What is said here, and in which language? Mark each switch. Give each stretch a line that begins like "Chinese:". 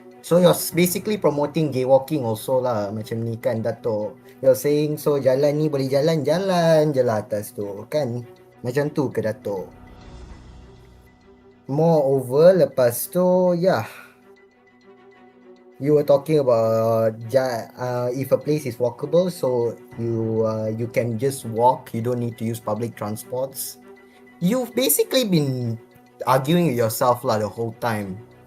English: So you're basically promoting gay walking also lah,
Malay: macam ni kan,
English: Dato'. You're saying, so
Malay: jalan ni boleh jalan je lah atas tu, kan? Macam tu ke, Dato'?
English: Moreover,
Malay: lepas tu,
English: you were talking about if a place is walkable, so you can just walk, you don't need to use public transports. You've basically been arguing with yourself lah the whole time.